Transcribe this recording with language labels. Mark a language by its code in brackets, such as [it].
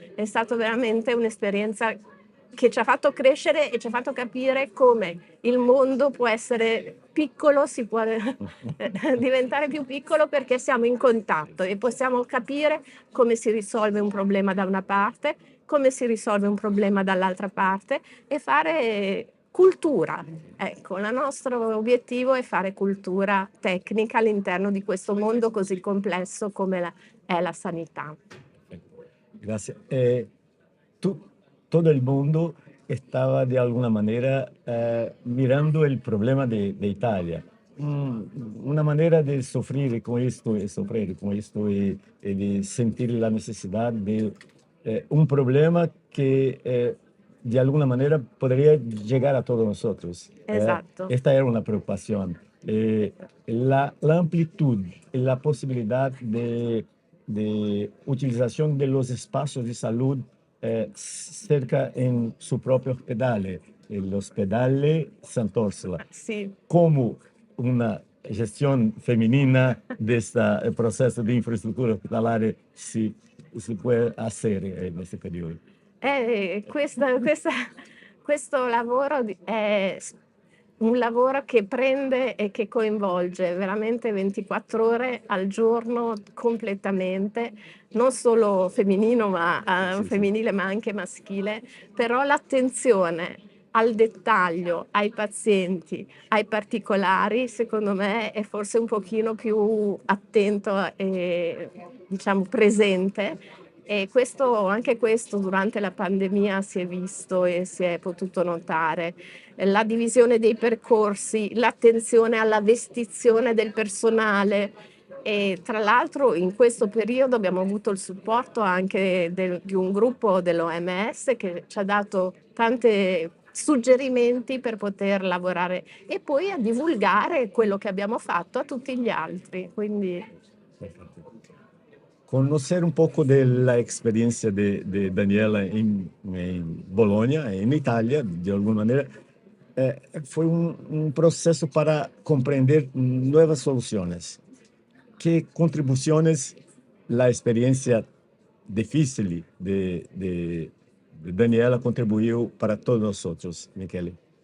[it] È stato veramente un'esperienza che ci ha fatto crescere e ci ha fatto capire come il mondo può essere piccolo, si può diventare più piccolo perché siamo in contatto e possiamo capire come si risolve un problema da una parte, come si risolve un problema dall'altra parte e fare cultura. Ecco, il nostro obiettivo è fare cultura tecnica all'interno di questo mondo così complesso come è la sanità. [es] Gracias. Todo el mundo estaba de alguna manera mirando el problema de Italia. Una manera de sufrir con esto y de sentir la necesidad de un problema que de alguna manera podría llegar a todos nosotros. [it] Esatto. [es] Esta era una preocupación. La amplitud y la posibilidad de utilización de los espacios de salud cerca en su propio hospedale, el Hospedale Sant'Orsola, [it] Sì. [es] como una gestión femenina de este proceso de infraestructura hospitalaria si puede hacer en este periodo. [it] Questo lavoro è un lavoro che prende e che coinvolge veramente 24 ore al giorno completamente, non solo femminile, ma anche maschile, però l'attenzione al dettaglio, ai pazienti, ai particolari, secondo me è forse un pochino più attento e diciamo presente, E anche questo durante la pandemia si è visto e si è potuto notare. La divisione dei percorsi, l'attenzione alla vestizione del personale e tra l'altro in questo periodo abbiamo avuto il supporto anche di un gruppo dell'OMS che ci ha dato tanti suggerimenti per poter lavorare e poi a divulgare quello che abbiamo fatto a tutti gli altri. Quindi [es] Conocer un poco de la experiencia de Daniela en Bolonia, en Italia, de alguna manera, fue un proceso para comprender nuevas soluciones. ¿Qué contribuciones la experiencia difícil de Daniela contribuyó para todos nosotros, Michele?